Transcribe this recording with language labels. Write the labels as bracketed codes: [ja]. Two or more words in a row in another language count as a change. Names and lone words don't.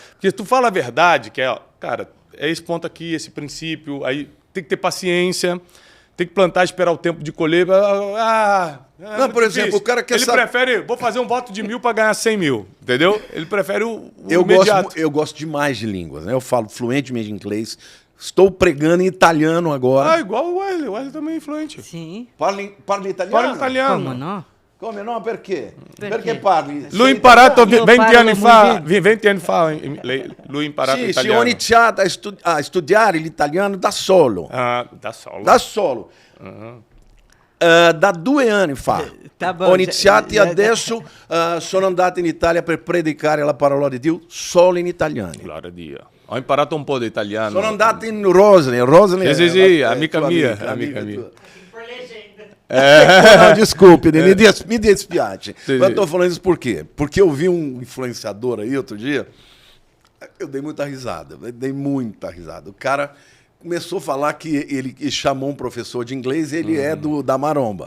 [pt] Porque tu fala a verdade, que é, cara, é esse ponto aqui, esse princípio, aí tem que ter paciência, tem que plantar, esperar o tempo de colher. Não, por exemplo, o cara quer Ele prefere, vou fazer um voto de 1.000 para ganhar 100 mil, entendeu? Ele prefere o imediato. Eu gosto demais de línguas, né? Eu falo fluentemente inglês. Estou pregando em italiano agora. Igual o Wesley. O Wesley também é influente. Sim. [it] Parla italiano? [pt] Fala italiano. [it] Come no? Come no? Perché? Perché parli? L'ho imparato 20 anni fa. 20 anni fa l'ho imparato Sì, italiano. ho iniziato a studiare l'italiano da solo. Da solo. Da solo. Da 2 anni fa. [pt] Tá bom, [it] Ho iniziato e adesso sono andato in Italia per predicare la parola di Dio solo in italiano. Glória a Dio. Ho imparato un po' di italiano. Sono andato in Rosny. Sì, amica mia. Amica mia. [pt] Não, desculpe, [it] me dispiace. [pt] Mas eu estou falando isso por quê? Porque eu vi um influenciador aí outro dia, eu dei muita risada. O cara começou a falar que ele chamou um professor de inglês e ele é da Maromba.